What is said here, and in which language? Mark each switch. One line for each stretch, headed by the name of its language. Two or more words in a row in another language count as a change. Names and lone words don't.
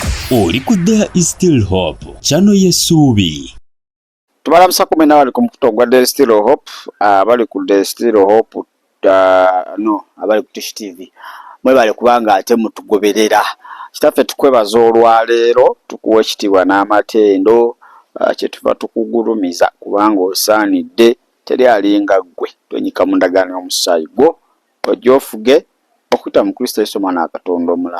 Ganda: Oli ku There is Still Hope, channel y'essuubi. Tubalamusa kumena bali ku mukuto gwa There is Still Hope, abali ku There is Still Hope, abali ku Tish TV. Mwe bali kubanga ate mutugoberera. Kitaffe tukwebaza olwaleero, tukuwa ekitiibwa n'amatendo, kyetuva tukugulumiza kubanga osaanidde, teri alinga ggwe, tonyika mu ndagaano y'omusaayi gwo, ojje ofuge okuyita mu Kristo Yesu Omwana wa Katonda omulamu.